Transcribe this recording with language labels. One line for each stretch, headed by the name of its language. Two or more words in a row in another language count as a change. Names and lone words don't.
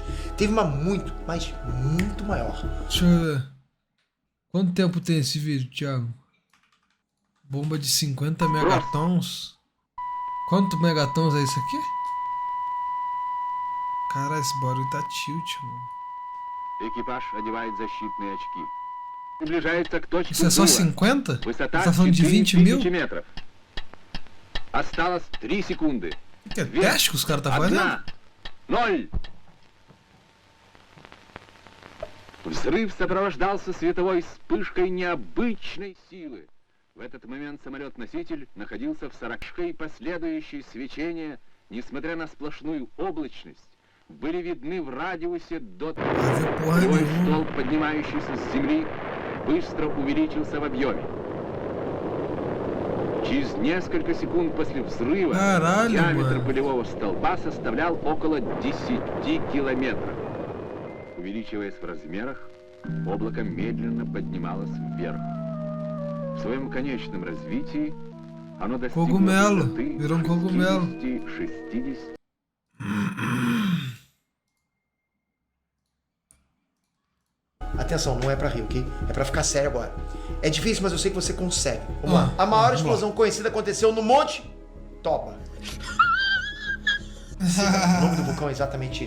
Portuguese: Teve uma muito, mas muito maior. Deixa eu ver. Quanto tempo tem esse vídeo, Thiago? Bomba de 50 megatons. Quanto megatons é isso aqui? Caralho, esse barulho tá tilt, mano.
Russian: Экипаж одевает защитные очки. Приближается к точке
Portuguese: Isso é só
Russian: взрыва.
Portuguese: 50?
Russian: Высота
Portuguese: Você tá falando de 20 mil?
Russian: 4000 метров. Осталось 3 секунды.
Portuguese: O que é teste que os caras tá fazendo?
Russian: 1, 0. Взрыв сопровождался световой вспышкой необычной силы. В этот момент самолет-носитель находился в 40 и последующие свечения, несмотря на сплошную облачность, были видны в радиусе до...
Portuguese: Fazer porra
Russian: Свой
Portuguese: nenhuma.
Russian: столб, поднимающийся с земли, быстро увеличился в объеме. Через несколько секунд после взрыва
Portuguese: Caralho,
Russian: диаметр
Portuguese: mano.
Russian: пылевого столба составлял около 10 километров. Увеличиваясь в размерах, облако медленно поднималось вверх. В своем конечном развитии оно достигло
Portuguese: Cogumelo.
Russian: высоты
Portuguese: Virou um cogumelo.
Russian: 60.
Portuguese: Atenção, não é pra rir, ok? É pra ficar sério agora. É difícil, mas eu sei que você consegue. Vamos lá. A maior explosão conhecida aconteceu no Monte Toba. Sim, o nome do vulcão é exatamente isso.